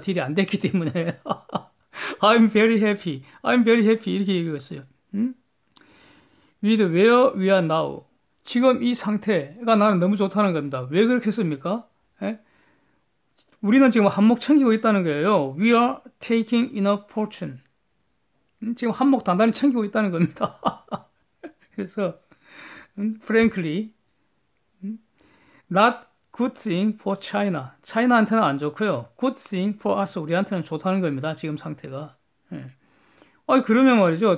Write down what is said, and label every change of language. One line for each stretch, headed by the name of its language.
Korean: 딜이 안 됐기 때문에.
English: I'm very happy. I'm very happy.
Korean: 이렇게 얘기했어요.
English: With where we are now.
Korean: 지금 이 상태가 나는 너무 좋다는 겁니다. 왜 그렇게 씁니까? 예? 우리는 지금 한몫 챙기고 있다는 거예요.
English: We are taking enough fortune.
Korean: 지금 한몫 단단히 챙기고 있다는 겁니다. 그래서
English: frankly, not good thing for China.
Korean: 차이나한테는 안 좋고요.
English: good thing for us.
Korean: 우리한테는 좋다는 겁니다. 지금 상태가. 예. 그러면 말이죠.